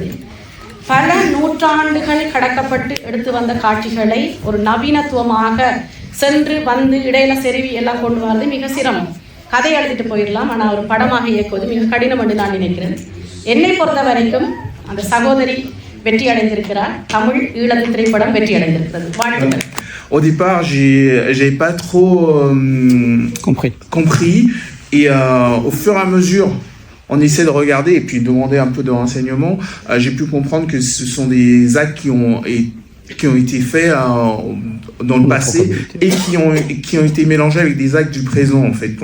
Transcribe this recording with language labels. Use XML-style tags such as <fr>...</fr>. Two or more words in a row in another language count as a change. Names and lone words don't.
<ta>பல நூற்றாண்டுகள் கடக்கப்பட்டு எடுத்து வந்த காட்சிகளை ஒரு நவீனத்துவமாக சென்று வந்து இடையில செருவி எல்லாம் கொண்டு வரது மிக சிரமம். கதை எழுதிட்டு போயிடலாம், ஆனால் ஒரு படமாக இயக்குவது மிக கடினம் என்று நான் நினைக்கிறேன். என்னை பொறுத்த வரைக்கும் அந்த சகோதரி வெற்றி அடைந்திருக்கிறார். தமிழ் ஈழத்து திரைப்படம் வெற்றி அடைந்திருக்கிறது. வாழ்த்துக்கள்.</ta> <fr>Au départ, j'ai pas trop compris et au fur et à mesure on essaie de regarder et puis demander un peu de renseignements, j'ai pu comprendre que ce sont des actes qui ont été faits dans le passé et qui ont été mélangés avec des actes du présent en fait.</fr>